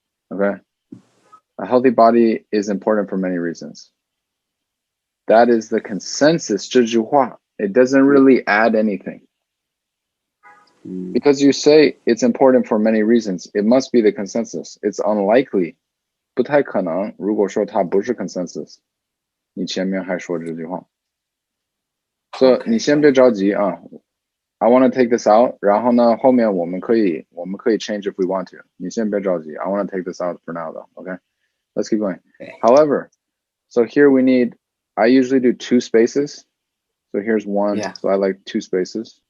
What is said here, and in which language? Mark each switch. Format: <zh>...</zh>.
<en>Okay. A healthy body is important for many reasons. That is the consensus</en> <zh>这句话.</zh> <en>It doesn't really add anything. Because you say it's important for many reasons, it must be the consensus. It's unlikely.</en> <zh>不太可能，如果说它不是 consensus， 你前面还说这句话。</zh> <en>So</en> <zh>你先别着急啊。</zh> <en>I want to take this out.</en> <zh>然后呢，后面我们可以</zh> <en>change if we want to.</en> <zh>你先别着急。</zh> <en>I want to take this out for now though. Okay. Let's keep going. Okay. However, so here we need, I usually do 2 spaces. So here's 1. Yeah. So I like 2 spaces.</en>